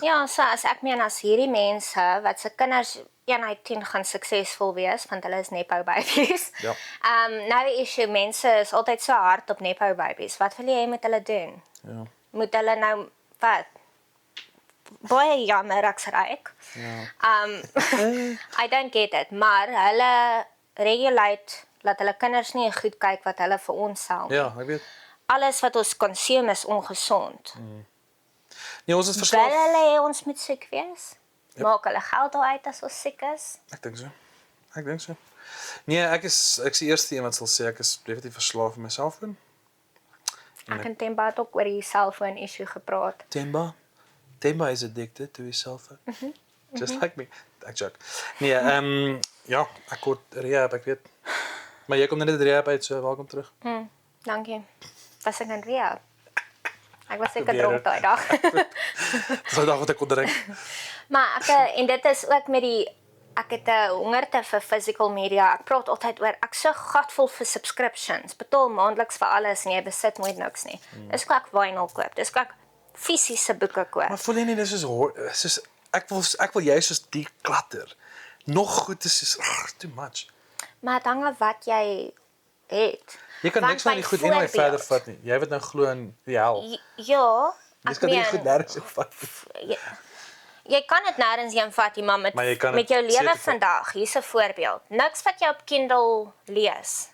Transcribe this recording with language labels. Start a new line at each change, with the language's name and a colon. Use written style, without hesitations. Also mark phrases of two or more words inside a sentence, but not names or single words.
Afrikaans: Ja, so as ek meen as hierdie mense wat se kinders 1 uit 10 gaan suksesvol wees want hulle is
English: nepo babies.
Afrikaans: Ja. Nou die issue, mense is altyd so hard op
English: nepo babies.
Afrikaans: Wat wil jy met hulle doen? Ja. Moet hulle nou wat? Baie jammer ek's ryk. Ja.
English: I don't get it,
Afrikaans: maar hulle regulate dat hulle kinders nie goed kyk wat hulle vir ons sel nie. Ja, ek weet. Alles wat ons consume is ongesond. Nee, ons is Wil verslaaf. hulle hê ons moet siek wees? Maak hulle geld daaruit as ons siek is? Ek dink so. Nee, ek is die eerste een wat sal sê ek is definitief verslaaf aan my selfoon. Ek en Temba het ook oor die selfoon issue gepraat.
English: Temba is addicted to his cellphone. Just like me.
Afrikaans: Ek joke. Nee, Ja, ek word rehab, ek weet. Maar jy kom net uit rehab uit, so welkom terug. Dankie. Was ek in rehab? Ek was seker Probeer dronk daai dag. Dis die dag wat ek kon drink. Maar en dit is ook met die ek het 'n hongerte vir
English: physical media.
Afrikaans: Ek praat altyd oor ek so gatvol vir subscriptions. Betaal maandeliks vir alles en jy besit nooit niks nie. Dis hoe ek vinyl koop. Dis hoe ek fisiese boeke koop. Maar voel jy nie dis soos ek wil jy soos die klatter. Nog goed is soos
English: too much.
Afrikaans: Maar dit hang af wat jy het. Jy kan niks van die goed en verder vat nie. Jy wat nou glo in die hel. Ja, Jy kan nie goed nêrens vat. Jy kan dit nêrens heen vat, maar met jou lewe vandag, hier's 'n voorbeeld. Niks wat jy op Kindle lees.